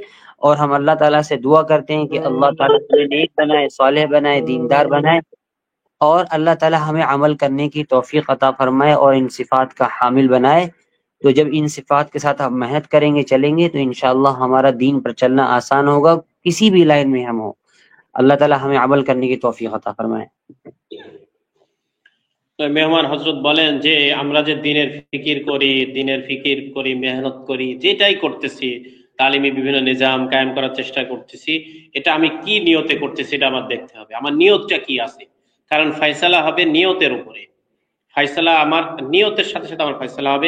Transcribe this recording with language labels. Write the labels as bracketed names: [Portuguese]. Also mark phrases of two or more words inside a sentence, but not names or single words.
[Urdu] اور ہم اللہ تعالیٰ سے دعا کرتے ہیں کہ اللہ تعالیٰ ہمیں نیک بنائے، صالح بنائے، دیندار بنائے، اور اللہ تعالیٰ ہمیں عمل کرنے کی توفیق عطا فرمائے اور ان صفات کا حامل بنائے. تو جب ان صفات کے ساتھ ہم محنت کریں گے، چلیں گے، تو انشاءاللہ ہمارا دین پر چلنا آسان ہوگا، کسی بھی لائن میں ہم ہوں. اللہ تعالیٰ ہمیں عمل کرنے کی توفیق عطا فرمائے. [Bangla] মেহমান হযরত বলেন যে আমরা যে দিনের ফিকির করি, মেহনত করি, যেটাই করতেছি, তালিমি বিভিন্ন নিজাম কায়েম করার চেষ্টা করতেছি, এটা আমি কি নিয়তে করতেছি এটা আমার দেখতে হবে, আমার নিয়তটা কি আছে। কারণ ফয়সালা হবে নিয়তের উপরে, ফয়সালা আমার নিয়তের সাথে সাথে আমার ফয়সালা হবে।